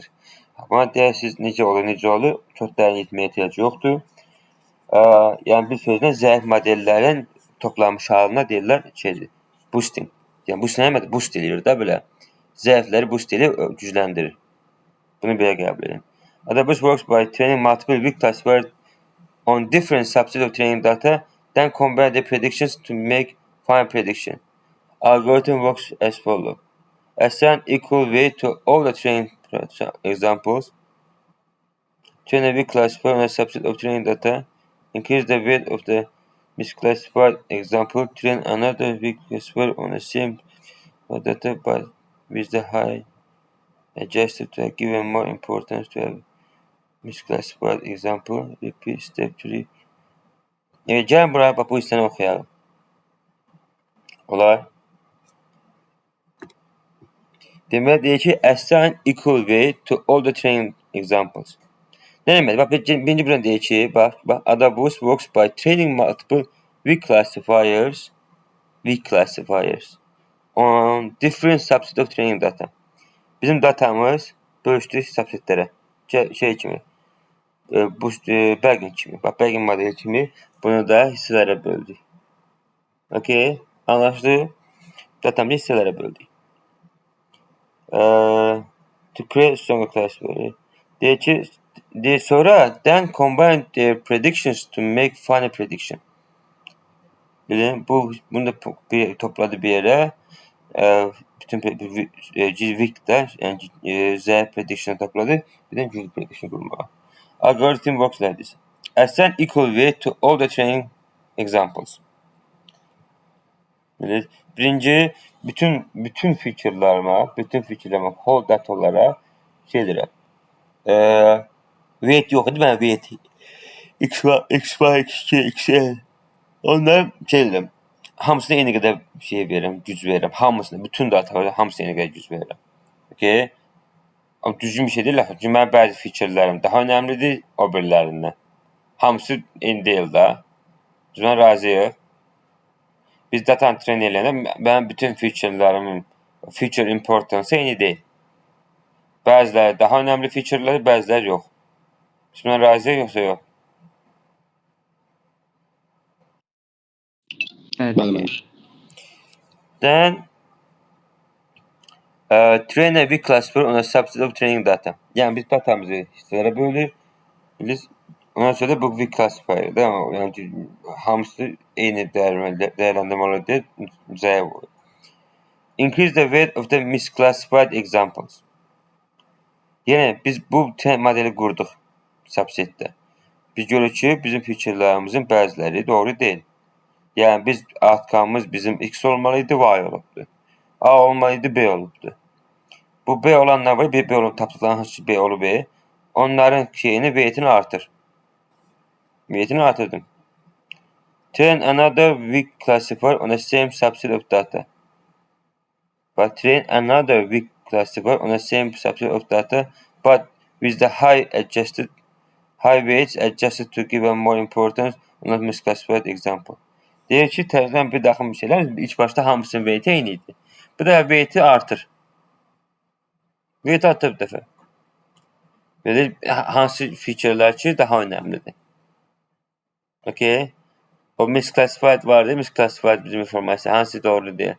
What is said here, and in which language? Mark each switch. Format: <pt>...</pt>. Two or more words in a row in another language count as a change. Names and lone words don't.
<az>Buna deyirsiniz, necə olur? Çox dərin etməyə ehtiyac yoxdur. Yəni bir sözlə zəif modellərin toplanmış halına deyirlər boosting. Yəni boosting eləmədir, boost eləyir də belə. Zəifləri boost eləyib gücləndirir. Bunu belə qəbul edin.</az> <en>Adaboost works by training multiple weak classifiers on different subsets of training data, then combine the predictions to make fine prediction. Algorithm works as follows. Assign equal weight to all the training examples. Train a weak classifier on a subset of training data. Increase the weight of the misclassified example. Train another weak classifier on the same data but with the high adjusted to give more importance to a misclassified example. Repeat step 3.</en> <az>Gəlin buraya bax, bu hissəni oxuyalım. Olar. Demək deyir ki,</az> <en>assign equal weight to all the training examples.</en> <az>Nə demək? Bax, birinci buradan deyir ki, bax,</az> <en>Adaboost works by training multiple weak classifiers on different subset of training data.</en> <az>Bizim datamız bölüşdük subsetlərə. Şey kimi, bagging kimi, bax, bagging modeli kimi bunu da hissələrə böldük. Okay, anlaşıldı? Datamızı hissələrə böldük.</az> <en>To create stronger classifier.</en> <az>Deyir ki, sonra</az> <en>then combine their predictions to make final prediction.</en> <az>Bilin, bunu da topladı bir yerə. Bütün weak'də, yəni zəif prediction topladı. Bir də güclü prediction qurmağa.</az> <en>Algorithm works like this. Assign equal weight to all the training examples.</en> <az>Birinci, bütün feature'larıma, whole datalara şey deyirəm. Weight yox idi, mən weight x1, x2, xn. Ondan şey deyirəm. Hamısına eyni qədər şey verirəm, güc verirəm. Hamısına, bütün datalara hamısına eyni qədər güc verirəm. Okay? Amma düzgün bir şey deyil. Çünki mənim bəzi feature'lərim daha önəmlidir o birilərindən. Hamısı eyni deyil də. Mən razıyıq. Biz data train eləyəndə mənim bütün feature'lərimin</az> <en>feature importance</en> <az>eyni deyil. Bəziləri daha önəmli feature'ləri, bəziləri yox. Biz mən razıyıq yoxsa yox? Bəli.</az> <en>Then train a weak classifier on a subset of training data.</en> <az>Yəni biz datamızı hissələrə bölürük. Ondan sonra da bu</az> <en>weak classifier</en> <az>də, yəni hamısı eyni dəyərləndirmələr deyil, zəif olur.</az> <en>Increase the weight of the misclassified examples.</en> <az>Yəni biz bu modeli qurduq subsetdə. Biz görürük ki, bizim feature'larımızın bəziləri doğru deyil. Yəni biz outcome'ımız bizim x olmalıydı, y olubdu. A olmalıydı, B olubdu. Bu B olanlar var, B olub tapdıqlarının hansı B olub B. Onların şeyini, weight'ini artır. Weight'ini artırdım.</az> <en>Train another weak classifier on the same subset of data. But train another weak classifier on the same subset of data, but with the high weights adjusted to give a more importance on a misclassified example.</en> <az>Deyir ki, təzədən bir daxil bir şeylər, ilk başda hamısının weighti eyni idi. Bu da weighti artır. Weight artır bir dəfə. Belə hansı featurelər ki, daha önəmlidir. Okay. O misclassified vardı, misclassified bizim informasiya hansı doğru deyil.</az>